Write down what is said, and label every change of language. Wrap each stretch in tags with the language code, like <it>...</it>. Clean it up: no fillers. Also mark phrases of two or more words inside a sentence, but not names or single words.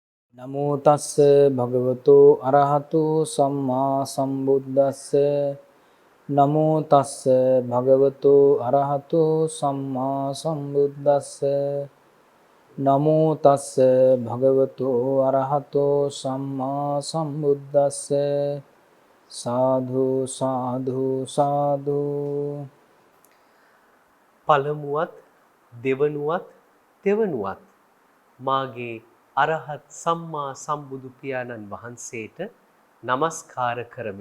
<pi>නමෝ තස්ස භගවතු අරහතු සම්මා සම්බුද්දස්ස නමෝ තස්ස භගවතු අරහතු සම්මා සම්බුද්දස්ස නමෝ තස්ස භගවතු අරහතු සම්මා සම්බුද්දස්ස සාධු සාධු සාධු.</pi> <si>පළමුවත් දෙවනුවත් තෙවනුවත් මාගේ අරහත් සම්මා සම්බුදු පියාණන් වහන්සේට নমස්කාර කරමි.</si>